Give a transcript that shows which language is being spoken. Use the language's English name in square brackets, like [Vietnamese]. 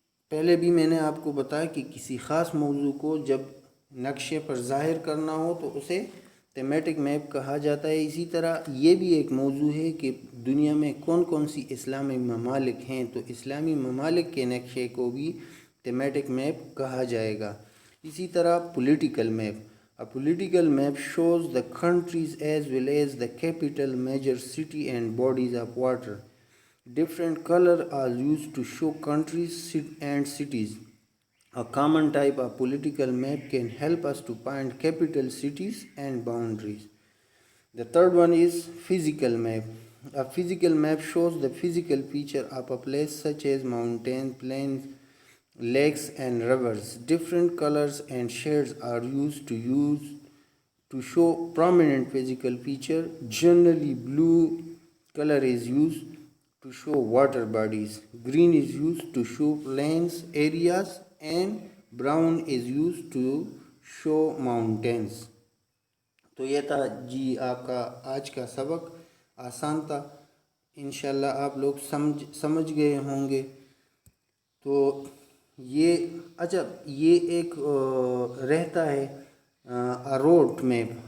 [Urdu] پہلے بھی میں نے آپ کو بتایا کہ کسی خاص موضوع کو جب نقشے پر ظاہر کرنا ہو تو اسے تھیمیٹک میپ کہا جاتا ہے. اسی طرح یہ بھی ایک موضوع ہے کہ دنیا میں کون کون سی اسلامی ممالک ہیں، تو اسلامی ممالک کے نقشے کو بھی تھیمیٹک میپ کہا جائے گا. اسی طرح political map. [English] A political map shows the countries as well as the capital, major city and bodies of water. Different colors are used to show countries and cities. A common type of political map can help us to find capital cities and boundaries. The third one is physical map. A physical map shows the physical feature of a place such as mountains, plains, lakes and rivers. Different colors and shades are used to show prominent physical feature. Generally, blue color is used to show water bodies, green is used to show plains areas, and brown is used to show mountains. [Urdu] تو یہ تھا جی آپ کا آج کا سبق. آسان تھا، انشاءاللہ آپ لوگ سمجھ گئے ہوں گے. تو یہ اچھا یہ ایک رہتا ہے روڈ میپ.